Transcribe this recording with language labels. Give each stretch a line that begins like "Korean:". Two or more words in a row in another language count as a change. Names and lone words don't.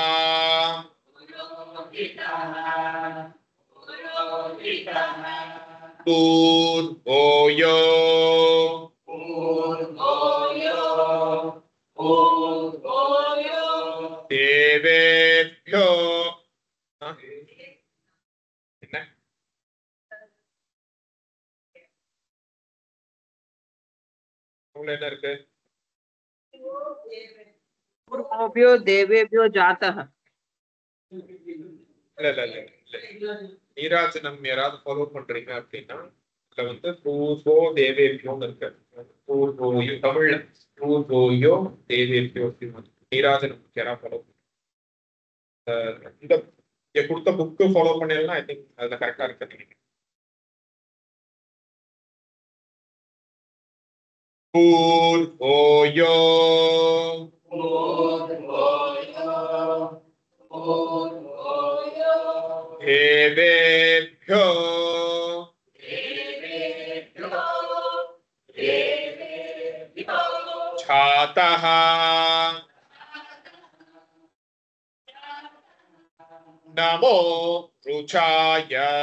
Sanskrit: पूर्वो यो देवेभ्यो
Tamil: என்ன என்ன இருக்கு
Sanskrit: पूर्वोभ्यो देवेभ्यो जातः
Tamil: இல்ல நீராஜனம் யாராவது ஃபாலோ பண்றீங்க அப்படின்னா இதுல வந்து பூர்வோ தேவேபியோன்னு இருக்கு பூர்வோயோ தமிழ்ல
Sanskrit: पूर्वोयो देवेभ्यो
Tamil: நீராஜனம் யாராவது ஃபாலோ இந்த கொடுத்த புக்கு ஃபாலோ பண்ணலாம்
English: I think
Tamil: அதுல கரெக்டா இருக்கு நினைக்கிறேன்
Sanskrit: பூர்வோயோ देवेभ्यो जातः नमो रुचाय